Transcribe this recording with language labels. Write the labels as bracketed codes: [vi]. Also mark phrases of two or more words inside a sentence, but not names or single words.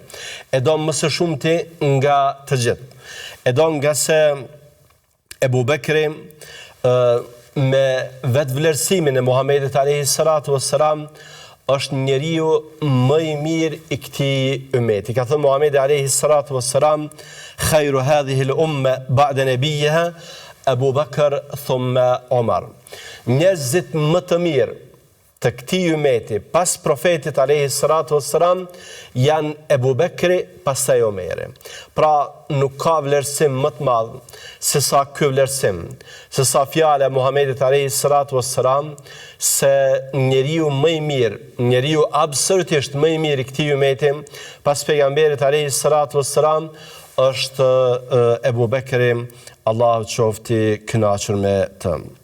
[sq] E do më së shumti nga të gjithë. E do nga se Ebu Bekri me vetë vlerësimin e Muhamedit [ar] عليه الصلاة والسلام [sq] është njeriu më i mirë i këtij ummeti. [ar] Ka thënë Muhamedi عليه الصلاة والسلام، خير هذه الأمة بعد نبيها أبو بكر ثم عمر. [sq] Njerëzit më të mirë të këtij ummeti pas profetit [ar] عليه الصلاة والسلام [sq] janë Ebu Bekri pastaj Omeri. Pra nuk ka vlerësim më të madh se sa ky vlerësim, se sa fjala e Muhamedit [ar] عليه الصلاة والسلام [sq] se njeriu më i mirë, njeriu absolutisht më i mirë i këtij ummeti pas pejgamberit [ar] عليه الصلاة والسلام [sq] është Ebu Bekri, Allahu qofti kënaqur me të.